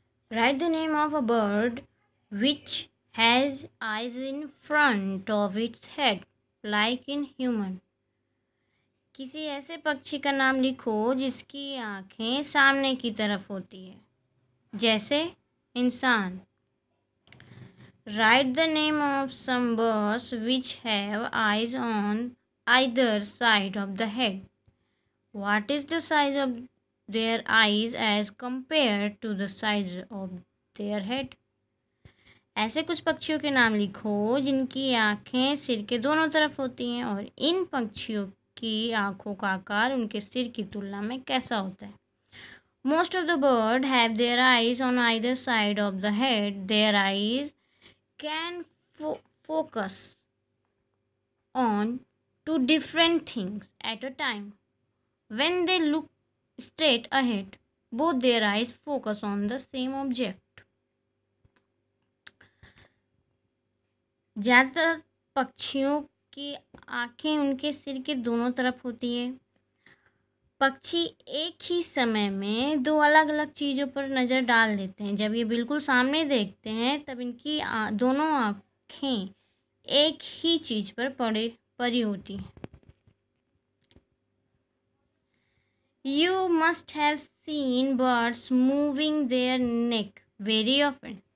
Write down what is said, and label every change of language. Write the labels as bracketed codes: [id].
[en] Write the name of a bird which has eyes in front of its head, like in human. [hi] किसी ऐसे पक्षी का नाम लिखो जिसकी आँखें सामने की तरफ होती है, जैसे इंसान. [en] Write the name of some birds which have eyes on either side of the head. What is the size of their eyes as compared to the size of their head? [hi] ऐसे कुछ पक्षियों के नाम लिखो जिनकी आँखें सिर के दोनों तरफ होती हैं और इन पक्षियों की आँखों का आकार उनके सिर की तुलना में कैसा होता है. [en] Most of the birds have their eyes on either side of the head. Their eyes can focus on two different things at a time. When they look straight ahead, both their eyes focus on the same object. [hi] ज़्यादातर पक्षियों की आँखें उनके सिर के दोनों तरफ होती है. पक्षी एक ही समय में दो अलग अलग चीज़ों पर नज़र डाल लेते हैं. जब ये बिल्कुल सामने देखते हैं तब इनकी दोनों आँखें एक ही चीज़ पर पड़ी होती हैं. [en] You must have seen birds moving their neck very often.